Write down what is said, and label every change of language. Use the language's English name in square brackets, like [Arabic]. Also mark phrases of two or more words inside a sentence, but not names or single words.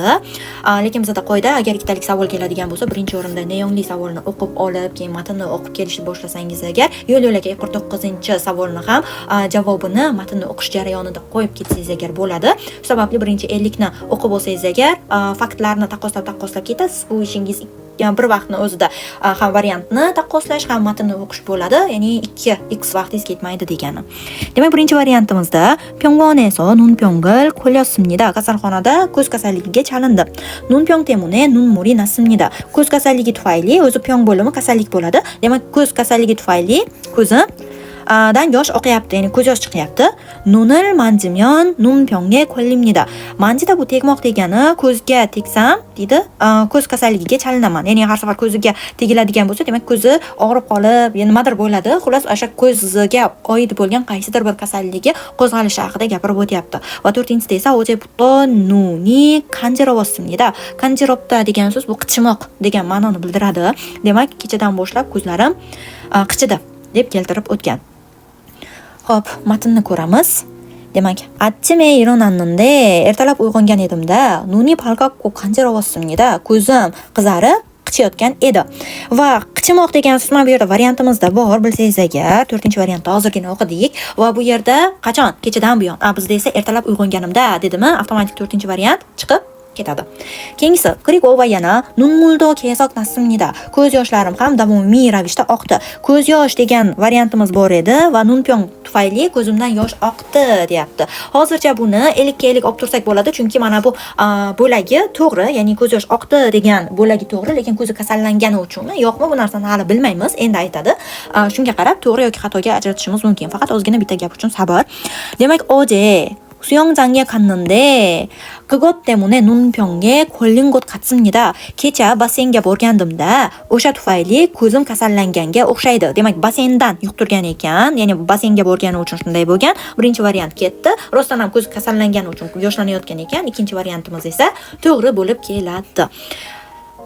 [Uzbek] Lekin bizda qoida, agar ikkitalik savol keladigan bo'lsa, birinchi o'rinda neonli savolni o'qib olib, keyin matnni o'qib kelishni boshlasangiz agar, yo'l-yo'lakay 49-savolni ham javobini matnni o'qish jarayonida qo'yib ketsangiz agar bo'ladi. Shu sababli birinchi 50 ni o'qib olsangiz agar, faktlarni taqqoslab ketasiz. Bu ishingiz bir vaqtni o'zida ham variantni taqqoslash, ham matnni o'qish bo'ladi. Ya'ni 2x vaqtingiz ketmaydi degani. Demak, birinchi variantimizda [Korean] 병원에서 눈병을 걸렸습니다. [Uzbek] kasalxonada ko'z kasalligiga chalindi. [Korean] 눈병 때문에 눈물이 났습니다. [Uzbek] ko'z kasalligi tufayli, o'zi pyong bo'limi kasallik bo'ladi. Demak, ko'z kasalligi tufayli ko'zi dan yosh oqyapti, ya'ni ko'z yosh chiqyapti. [Korean] 눈을 만지면 눈병에 걸립니다. [Uzbek] Manjida bu tegmoq degani, ko'zga tegsam deydi, ko'z kasalligiga chalinaman. Ya'ni har safar ko'ziga tegiladigan bo'lsa, demak ko'zi og'rib qolib, nimadir bo'ladi. Xullas, o'sha ko'zga oid bo'lgan qaysidir bir kasalligi qo'zg'alishi haqida gapirib o'tyapti. Va 4-sida esa [Korean] 어제부터 눈이 간지러웠습니다. [Uzbek] 간지럽다 degan so'z bu qichimoq degan ma'noni bildiradi. Demak, kechadan boshlab ko'zlarim qichidi deb keltirib o'tgan. Xo'p, matnni ko'ramiz. Demak, [Korean] 아침에 일어났는데 [Uzbek] ertalab uyg'ongan edimda [Korean] 눈이 밝았고 간지러웠습니다. [Uzbek] ko'zim qizarib qichayotgan edi. Va qichimoq degan so'z mana bu yerda variantimizda bor, bilsangiz agar, 4-variantda hozirgina o'qidik va bu yerda qachon? Kechadan buyon. Bizda esa ertalab uyg'onganimda dedimi? Avtomatik 4-variant chiqib ketadi. Keyingisi, [Korean] 그리고 yana 눈물도 계속 났습니다. [Uzbek] ko'z yoshlarim ham damomiy ravishda oqdi. Ko'z yosh degan variantimiz bor edi va 눈병 tufayli ko'zimdan yosh oqdi deyapti. Hozircha buni elikka-elik olib tursak bo'ladi, chunki mana bu bo'lagi to'g'ri, ya'ni ko'z yosh oqdi degan bo'lagi to'g'ri, lekin ko'zi kasallangani uchunmi, yo'qmi, bu narsani hali bilmaymiz. Endi aytadi. Shunga qarab to'g'ri yoki xatoga ajratishimiz mumkin. Faqat ozgina bitta gap uchun sabr. Demak, [Korean] 어제 수영장에 갔는데 그것 때문에 눈병에 걸린 것 같습니다. [Uzbek] kecha basseynga borgandimda o'sha tufayli ko'zim kasallanganga o'xshaydi. Demak, basseyndan yuqtirgan ekan, ya'ni basseynga borgani uchun shunday bo'lgan. Birinchi variant ketdi. Rostdan ham ko'zi kasallangani uchun yoshlanayotgan ekan. Ikkinchi variantimiz esa to'g'ri bo'lib keladi.